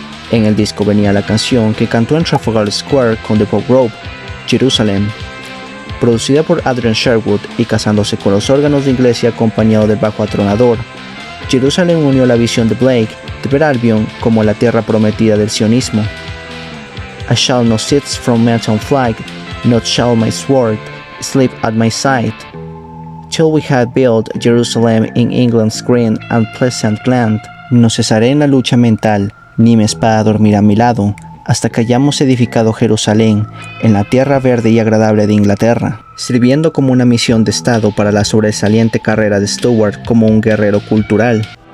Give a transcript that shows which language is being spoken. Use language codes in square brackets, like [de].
[es] En el disco venía la canción que cantó en Trafalgar Square con The Pop Group, Jerusalem. Producida por Adrian Sherwood y casándose con los órganos de iglesia acompañado del bajo atronador, Jerusalem unió la visión de Blake de ver Albion como la tierra prometida del sionismo. [en] I shall not sit from mountain flag, not shall my sword sleep at my side, till we have built Jerusalem in England's green and pleasant land. [es] No cesaré en la lucha mental, ni mi espada dormirá a mi lado, hasta que hayamos edificado Jerusalén en la tierra verde y agradable de Inglaterra, sirviendo como una misión de Estado para la sobresaliente carrera de Stewart como un guerrero cultural.